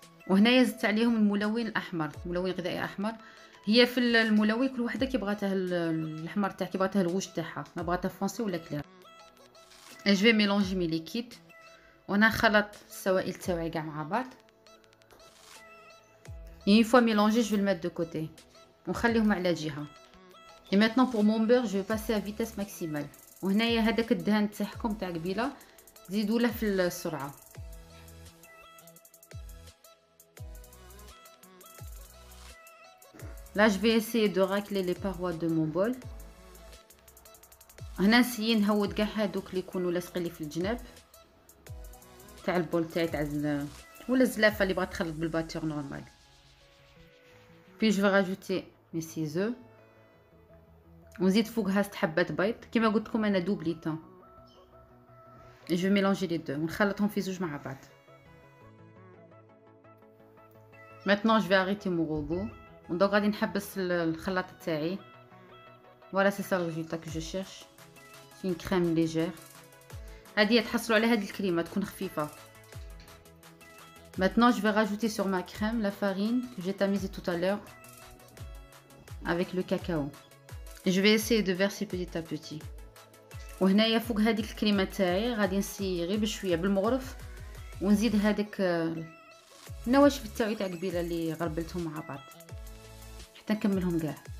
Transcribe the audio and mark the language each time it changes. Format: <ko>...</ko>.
<ar>وهنايا زدت عليهم الملون الاحمر، ملون غذائي احمر. هي في الملون كل وحده كي بغاتها الاحمر تاعها، كي بغاتها الروج تاعها، ما بغاتها فونسي ولا كلير.</ar> <fr>Et je vais mélanger mes liquides.</fr> <ar>وانا نخلط السوائل تاعي كاع مع بعض.</ar> <fr>Et une fois mélangé, je vais le mettre de côté.</fr> <ar>ونخليهم على جهه.</ar> <fr>Et maintenant pour mon beurre, je vais passer à vitesse maximale.</fr> <ar>وهنايا هذاك الدهان تاعكم تاع قبيله زيدوا له في السرعه.</ar> <fr>Là je vais essayer de racler les parois de mon bol.</fr> <ar>هنا نسيي نهود كاع هادوك اللي يكونوا لاصقين لي في الجناب تاع البول تاعي تاع ولا الزلافه اللي بغات تخلط بالباتور نورمال.</ar> <fr>Puis je vais rajouter mes 6 œufs.</fr> <ar>ونزيد فوقها 6 حبات بيض كما قلت لكم انا دوبليتان.</ar> <fr>Je vais mélanger les deux</fr> <ar>ونخلطهم في زوج مع بعض.</ar> <fr>Maintenant je vais arrêter mon robot.</fr> <ar>Donc غادي نحبس الخلاط تاعي.</ar> <fr>Voilà, c'est ça le résultat que je cherche. C'est une crème légère.</fr> <ar>هادي تحصلوا على هاد الكريمه تكون خفيفه.</ar> <fr>Maintenant je vais rajouter sur ma crème la farine que j'ai tamisée tout à l'heure avec le cacao. Et je vais essayer de verser petit à petit.</fr> <ar>وهنايا فوق هذيك الكريمه تاعي غادي نسي غير بشويه بالمغرف ونزيد هذاك النواشف تاعي تاع قبيله اللي غربلتهم مع بعض حتى نكملهم كاع.</ar>